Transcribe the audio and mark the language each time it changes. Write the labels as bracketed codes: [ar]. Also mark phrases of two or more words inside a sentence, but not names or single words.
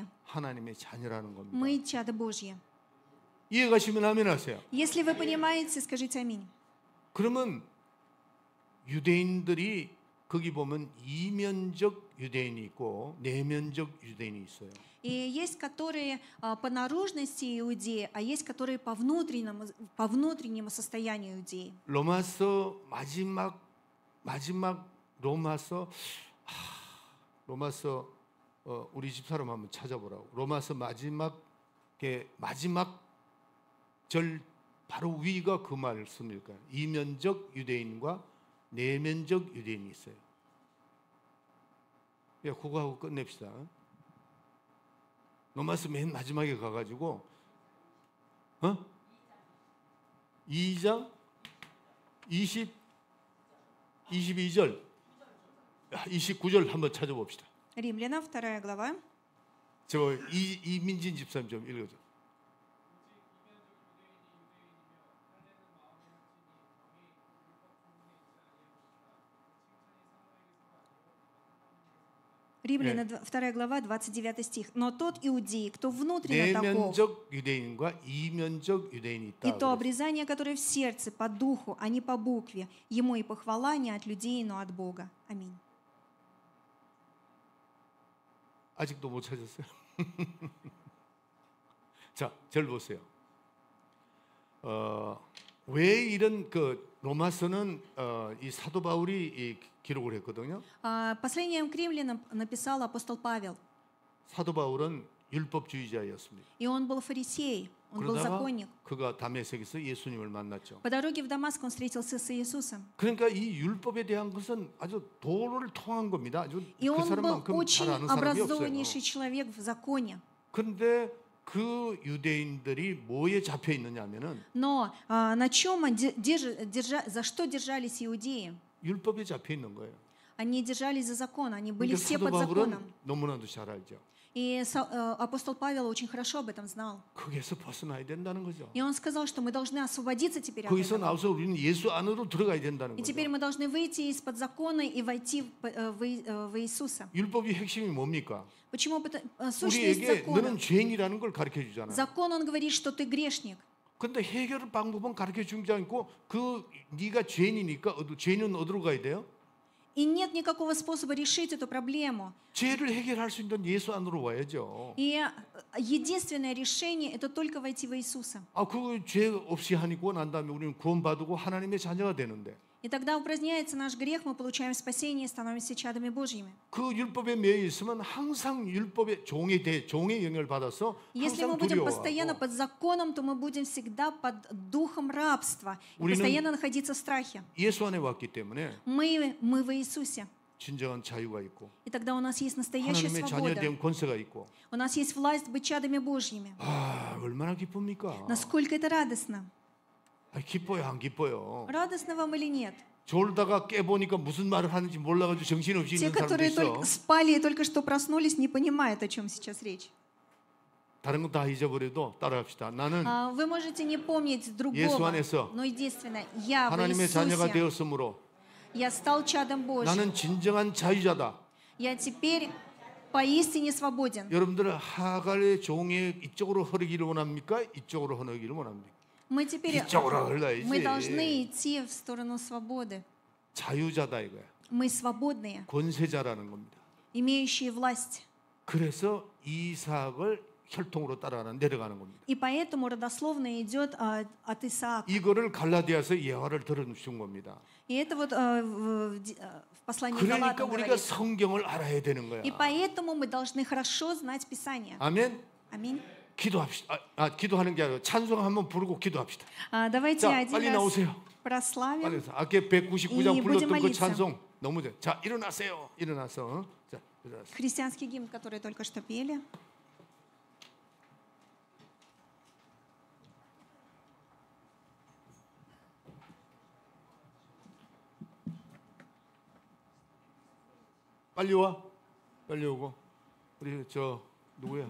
[ko] 하나님의 자녀라는 겁니다. [ru] мы чадо Божье. [ko] 이해가시면 아멘 하세요. [ru] Если вы понимаете, скажите аминь. [ko] 그러면 유대인들이 거기 보면 이면적 유대인이 있고 내면적 유대인이 있어요. [ru] И есть, которые по наружности иудеи, а есть, которые по внутреннему состоянию иудеи. [ko] 로마서 마지막 로마서 우리 집사람 한번 찾아보라고. 로마서 마지막 절 바로 위가 그 말씀일 거예요. 이면적 유대인과 내면적 유대인이 있어요. 야, 그거 하고 끝냅시다. 로마서 맨 마지막에 가가지고 2장 22절 29절 한번 찾아봅시다. [ru] Римлянам, 2 глава. [ko] 저 이민진 집사님 좀 읽어줘. [ru] Римлянам, 2 глава, 29 стих. Но тот иудей, кто внутренне таков, [ko] 내면적 유대인과 이면적 유대인이 [ru] и [ko] 있다. [ru] то обрезание, которое в сердце, по духу, а не по букве, ему и похвала не от людей, но от Бога. Аминь. [ko] 아직도 못 찾았어요. 자, 절 보세요. 왜 이런 로마서는 이 사도 바울이 기록을 했거든요. [ru] Посланием к римлянам написал апостол Павел. [ko] 사도 바울은 율법주의자였습니다. [ru] И он был фарисей, он был [ko] 그러다가 [ru] законник. [ko] 그가 다메섹에서 예수님을 만났죠. [ru] По дороге в Дамаск он встретился с Иисусом. [ko] 그러니까 이 율법에 대한 것은 아주 도를 통한 겁니다. 아주 [ru] И [ko] 그 [ru] он был [ko] 사람만큼 [ru] очень [ko] 잘 아는 사람이 없어요. [ru] образованнейший человек в законе. [ko] 그런데 그 유대인들이 뭐에 잡혀 있느냐면은 [ru] Но на чем за что держались иудеи? [ko] 율법에 잡혀 있는 거예요. [ru] Они держались за закон, они были [ko] 그러니까 [ru] все [ko] 사도 [ru] под [ko] 바울은 [ru] законом. [ko] 너무나도 잘 알죠. [ru] И апостол Павел очень хорошо об этом знал. [ko] 거기에서 벗어나야 된다는 거죠. [ru] И он сказал, что мы должны освободиться теперь от [ko] 거기서 [ru] этого. [ko] 나와서 우리는 예수 안으로 들어가야 된다는 [ru] И [ko] 거죠. [ru] теперь мы должны выйти из-под закона и войти в Иисуса. [ko] 율법의 핵심이 뭡니까? [ru] Почему? Сущность [ko] 우리에게 [ru] закона. [ko] 너는 죄인이라는 걸 가르쳐 주잖아요. [ru] Закон, он говорит, что ты грешник. [ko] 근데 해결 방법은 가르쳐 주지 않고 네가 죄인이니까 죄인은 어디로 가야 돼요? [ru] И нет никакого способа решить эту проблему. [ko] 죄를 해결할 수 있는 예수 안으로 와야죠. [ru] И единственное решение – это только войти в Иисуса. [ko] 그 죄 없이 하니고 난 다음에 우리는 구원받고 하나님의 자녀가 되는데 [ru] И тогда упраздняется наш грех, мы получаем спасение и становимся чадами Божьими. [ko] 그 율법에 매여 있으면 항상 율법의 종의 영향을 받아서 [ru] Если мы [ko] 항상 [ru] будем постоянно [ko] 두려워하고 [ru] под законом, то мы будем всегда под духом рабства, и постоянно находиться в страхе. [ko] 예수 안에 왔기 때문에 [ru] Мы в Иисусе. [ko] 진정한 자유가 있고 [ru] И тогда у нас есть настоящая [ko] 하나님의 [ru] свобода. [ko] 자녀된 권세가 있고 [ru] У нас есть власть быть чадами Божьими. [ko] 얼마나 기쁩니까? [ru] Насколько это радостно. [ko] 기뻐요 안 기뻐요? [ru] Радостно вам или нет? [ko] 졸다가 깨보니까 무슨 말을 하는지 몰라가지고 정신없이 [ru] Те, [ko] 있는 사람도 [ru] которые [ko] 있어. [ru] только спали и только что проснулись, не понимают, о чем сейчас речь. [ko] 다른 거 다 잊어버려도 따라합시다. 나는 [ru] Вы можете не помнить [ko] 예수 [ru] другого, [ko] 안에서 [ru] но единственное, я в [ko] 하나님의 자녀가 [ru] Иисусе, [ko] 되었으므로 [ru] я стал чадом Божьим. [ko] 나는 진정한 자유자다. [ru] Я теперь поистине свободен. [ko] 여러분들은 하갈의 종의 이쪽으로 흐르기를 원합니까? 이쪽으로 흐르기를 원합니까? [ru] Мы теперь [ko] 이쪽으로 흘러야지. [ru] мы должны идти в сторону свободы. [ko] 자유자다 이거야. [ru] Мы свободные, [ko] 권세자라는 겁니다. [ru] имеющие власть. [ko] 그래서 이삭을 혈통으로 내려가는 겁니다. [ru] И поэтому родословно идет от Исаака. [ko] 이거를 갈라디아서 예화를 들어주신 겁니다. [ru] И это вот в послании [ko] 그러니까 [ru] Галатам [ko] 우리가 [ru] говорится. [ko] 성경을 알아야 되는 거야. [ru] И поэтому мы должны хорошо знать Писание. [ko] 아멘. [ru] Аминь. [ko] 기도합시다. 기도하는 게 아니라 찬송 한번 부르고 기도합시다. [ru] Давайте [ko] 자, [ru] один [ko] 빨리 [ru] раз [ko] 나오세요. [ru] прославим. [ko] 빨리 오세요. 아까 199장 이 불렀던 그 [ru] будем [ko] 찬송 너무 좋아. 자, 일어나세요. 일어나서. 자, 일어나세요. [ru] Христианский гимн, который только что пели. [ko] 빨리 와. 빨리 오고. 우리 누구야?